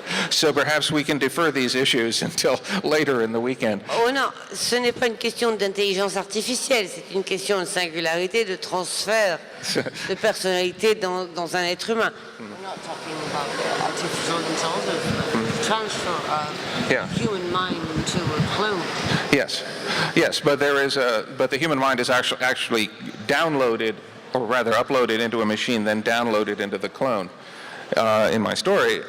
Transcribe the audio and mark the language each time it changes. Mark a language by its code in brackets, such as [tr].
[en] So perhaps we can defer these issues until later in the weekend. [fr] Oh non, ce n'est pas une question d'intelligence artificielle, c'est une question de singularité, de transfert de personnalité dans un être humain. [en] We're not talking about artificial intelligence, but transfer of human mind to a clone. Yes, but the human mind is actually downloaded, or rather uploaded into a machine, then downloaded into the clone in my story.